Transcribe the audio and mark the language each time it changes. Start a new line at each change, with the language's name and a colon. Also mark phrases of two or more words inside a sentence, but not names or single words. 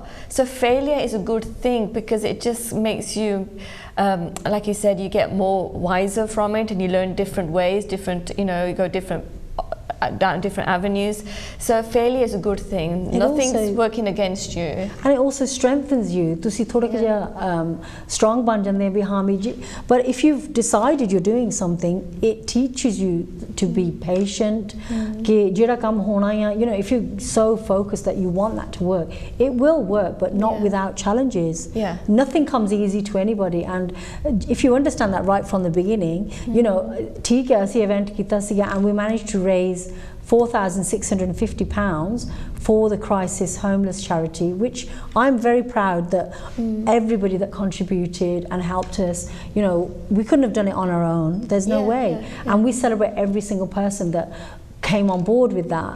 English: So failure is a good thing because it just makes you, like you said, you get more wiser from it, and you learn different ways, you know, you go down different avenues. So failure is a good thing. Nothing's working against you, and it also strengthens you.
Punjabi: ਤੁਸੀਂ ਥੋੜਾ ਜਿਹਾ strong ਬਣ ਜਾਂਦੇ ਵੀ ਹਾਂ ਵੀ,
English: but if you've decided you're doing something, it teaches you to be patient.
Punjabi: ਕਿ ਜਿਹੜਾ ਕੰਮ ਹੋਣਾ ਆ,
English: you know, if you're so focused that you want that to work, it will work, but not without challenges. Nothing comes easy to anybody, and if you understand that right from the beginning, you know,
Punjabi: ਠੀਕ ਹੈ ਅਸੀਂ
English: event
Punjabi: ਕੀਤਾ ਸੀਗਾ
English: and we managed to raise £4,650 for the Crisis Homeless charity, which I'm very proud that everybody that contributed and helped us, you know, we couldn't have done it on our own. There's no way. And we celebrate every single person that came on board with that.